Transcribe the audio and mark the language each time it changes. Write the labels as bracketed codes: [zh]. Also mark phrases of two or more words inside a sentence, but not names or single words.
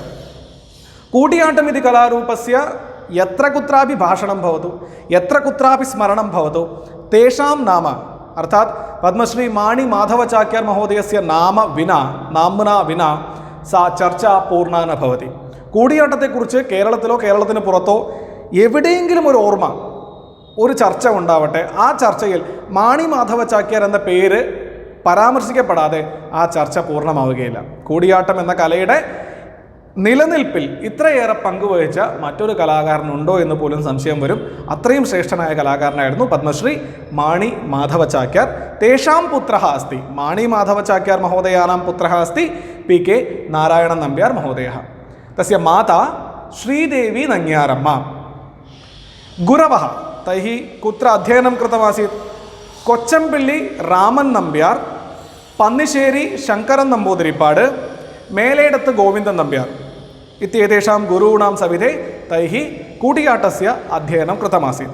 [sa] कूटियाट्टम् इति कलारूपस्य यत्र कुत्रापि भाषणं भवतु, यत्र कुत्रापि स्मरणं भवतु, तेषां नाम अर्थात् पद्मश्री माणि माधवचाक्यार् महोदयस्य नाम्ना विना सा चर्चा पूर्णा न भवति। [ml] കൂടിയാട്ടത്തെക്കുറിച്ച് കേരളത്തിലോ കേരളത്തിന് പുറത്തോ എവിടെയെങ്കിലും ഒരു ഓർമ്മ, ഒരു ചർച്ച ഉണ്ടാവട്ടെ, ആ ചർച്ചയിൽ മാണി മാധവ ചാക്യാർ എന്ന പേര് പരാമർശിക്കപ്പെടാതെ ആ ചർച്ച പൂർണ്ണമാവുകയില്ല. കൂടിയാട്ടം എന്ന കലയുടെ നിലനിൽപ്പിൽ ഇത്രയേറെ പങ്കുവഹിച്ച മറ്റൊരു കലാകാരനുണ്ടോ എന്ന് പോലും സംശയം വരും. അത്രയും ശ്രേഷ്ഠനായ കലാകാരനായിരുന്നു പത്മശ്രീ മാണി മാധവ ചാക്യാർ. [sa] तेषां पुत्रः अस्ति, माणि माधव चाक्यार् महोदयानां पुत्रः अस्ति पी.के. നാരായണൻ നമ്പ്യാർ മഹോദയः. तस्य माता श्रीदेवी नङ्ग्यारम्मा. गुरवः तैः कुत्र अध्ययनं कृतमासीत्? कोच्चम्पिल्लि रामन् नम्ब्यार्, पन्निश्शेरि शङ्करन् नम्बूदिरिपाड्, मेलेडत्त् गोविन्दन् नम्ब्यार् इत्येतेषां गुरूणां सविधे तैः कूटियाट्टस्य अध्ययनं कृतमासीत्.